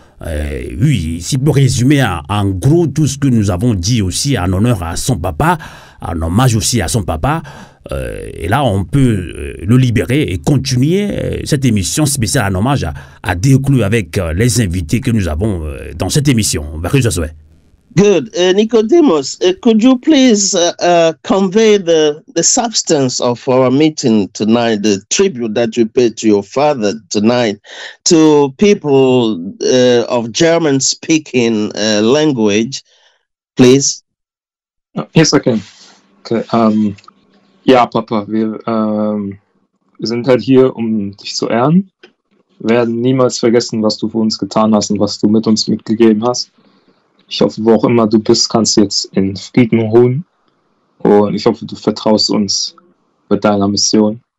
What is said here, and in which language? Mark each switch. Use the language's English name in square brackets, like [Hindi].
[French] Oui, s'il peut résumer en gros tout ce que nous avons dit aussi en honneur à son papa, en hommage aussi à son papa, et là on peut le libérer et continuer cette émission spéciale en hommage à Deo Clovis avec les invités que nous avons dans cette émission. [English] Good. Nicodemus, could you please convey the substance of our meeting tonight, the tribute that you paid to your father tonight, to people of German-speaking language, please? Yes, I can. Okay. [German] Ja, Papa, wir sind halt hier, um dich zu ehren. Wir werden niemals vergessen, was du für uns getan hast und was du mit uns mitgegeben hast. Ich hoffe, wo auch immer du bist, kannst du jetzt in Frieden ruhen. Und ich hoffe, du vertraust uns mit deiner Mission.